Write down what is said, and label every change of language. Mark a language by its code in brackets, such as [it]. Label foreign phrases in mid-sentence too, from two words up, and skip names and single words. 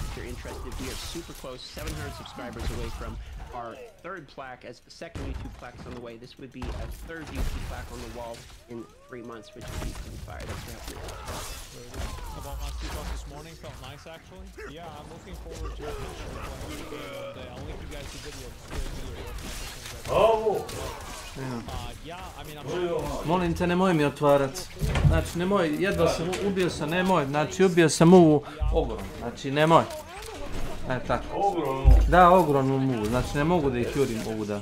[en] If you're interested, we are super close, 700 subscribers away from our third plaque, as the second YouTube plaque is on the way. This would be a third YouTube plaque on the wall in 3 months, which would be pretty fire. That's what happening. About my stuff this morning felt nice actually. Yeah, I'm looking forward to playing the game one day. I'll link you guys the video. [sr] Molim te, nemoj mi otvarat. Znači, nemoj, jedva sam, ubio sam, nemoj. Znači, ubio sam muvu ogrom. Znači, nemoj. Tako. Da, ogromnu muvu. Znači, ne mogu da ih jurim ovuda.